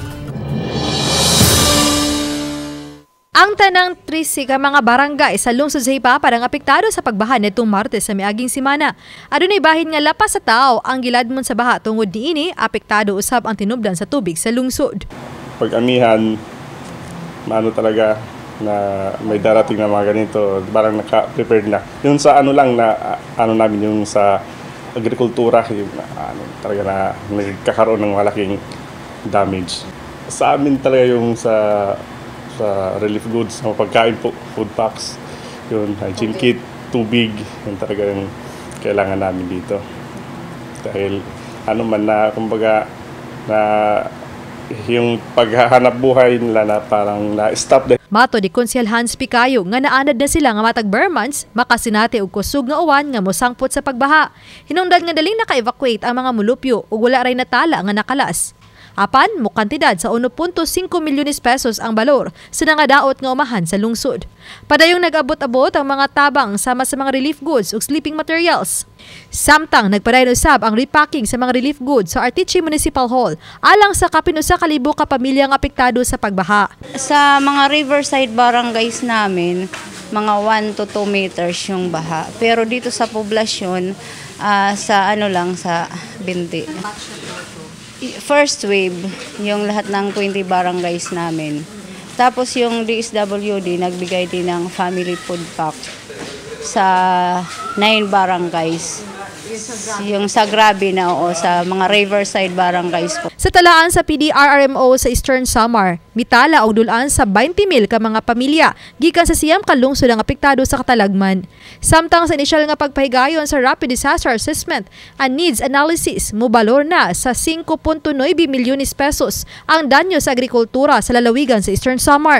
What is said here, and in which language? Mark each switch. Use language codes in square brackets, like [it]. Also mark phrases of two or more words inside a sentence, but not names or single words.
[ceb] Ang tanang 30 ka mga barangay sa lungsod sa Hipapad ang apektado sa pagbaha nitong Martes sa miaging semana. Adunay bahin nga lapas sa tao ang giladmon sa baha tungod niini apektado usab ang tinubdan sa tubig sa lungsod. Pag-amihan, [tl] maano talaga na may darating na mga ganito, parang naka-prepared na. Yung sa ano lang na ano namin yung sa agrikultura, yung talaga na nagkakaroon ng malaking damage. Sa amin talaga yung sa [en] relief goods, [tl] sa pagkain po, [en] food packs, [tl] yung [en] hygiene kit, [tl] tubig, yung talaga yung kailangan namin dito. Dahil ano man na, kumbaga, na yung paghahanap buhay nila na parang na-stop. [ceb] Mato di Konsyel Hans Picayo nga naanad na sila nga matag Bermans makasinati og kusog nga uwan nga mosangpot sa pagbaha. Hinungdan nga daling naka-evacuate ang mga mulupyo ug wala ray natala nga nakalas. Apan mo kantidad sa 1.5 milyones pesos ang balor sa nangadaot nga umahan sa lungsod. Padayong nag-abot-abot ang mga tabang sama sa mga [en] relief goods [ceb] ug [en] sleeping materials. [ceb] Samtang nagpadayon usab ang repacking sa mga [en] relief goods [ceb] sa Arteche Municipal Hall alang sa kapinusa ka libo ka pamilyang apektado sa pagbaha. [tl] Sa mga [en] riverside barangays [tl] namin, mga 1 to 2 meters yung baha. Pero dito sa poblasyon, sa ano lang, sa binti. [en] First wave, [tl] yung lahat ng 20 barangays namin. Tapos yung DSWD, nagbigay din ng [en] family food pack [tl] sa 9 barangays. Yung sa Grabe na o sa mga [en] riverside barangays [tl] po. [ceb] Sa talaan sa PDRRMO sa Eastern Samar, mitala og dulan sa 20,000 ka mga pamilya gikan sa siyam ka lungsod ang apektado sa katalagman. Samtang sa inisyal nga pagpahigayon sa Rapid Disaster Assessment and Needs Analysis, mobalor na sa 5.9 milyones pesos ang danyo sa agrikultura sa lalawigan sa Eastern Samar.